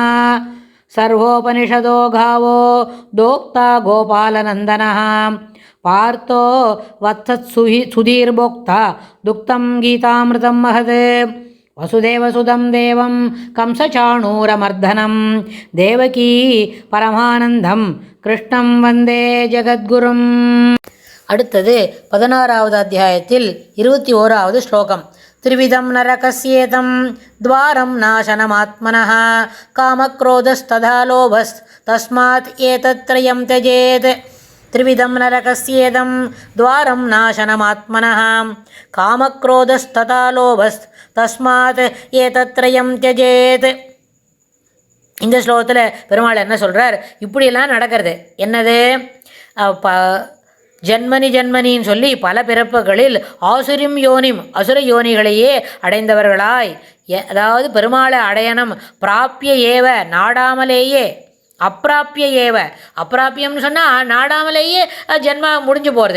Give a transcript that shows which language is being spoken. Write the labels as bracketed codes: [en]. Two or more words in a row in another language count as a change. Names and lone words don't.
[sa] सर्वोपनिषदो गावो दोक्ता गोपालनन्दनः पार्थो वत्सत्सुधीर्भोक्ता दुक्तं गीतामृतं महत्। वसुदेवसुतं देवं कंसचाणूरमर्दनं देवकी परमानन्दं कृष्णं वन्दे जगद्गुरुम्. [ta] அடுத்தது 16வது அத்தியாயத்தில் 21வது ஸ்லோகம். [sa] त्रिविधं नरकस्येतं द्वारं नाशनमात्मनः कामक्रोधस्तथा लोभस्तस्मात् एतत्त्रयं त्यजेत्. त्रिविधं नरकस्येतं द्वारं नाशनमात्मनः कामक्रोधस्तथा लोभस्तस्मात् एतत्त्रयं त्यजेत्. [ta] இந்த ஸ்லோகத்தில் பெருமாள் என்ன சொல்கிறார்? இப்படியெல்லாம் நடக்கிறது என்னது? ஜன்மனி ஜன்மனின்னு சொல்லி பல பிறப்புகளில் [sa] आसुरीं योनिम् [ta] அசுர யோனிகளையே அடைந்தவர்களாய், அதாவது பெருமாளை அடையணும் [sa] प्राप्य एव [ta] நாடாமலேயே, [sa] अप्राप्य एव [ta] அப்பிராப்பியம்னு சொன்னால் நாடாமலேயே ஜென்மா முடிஞ்சு போகிறது.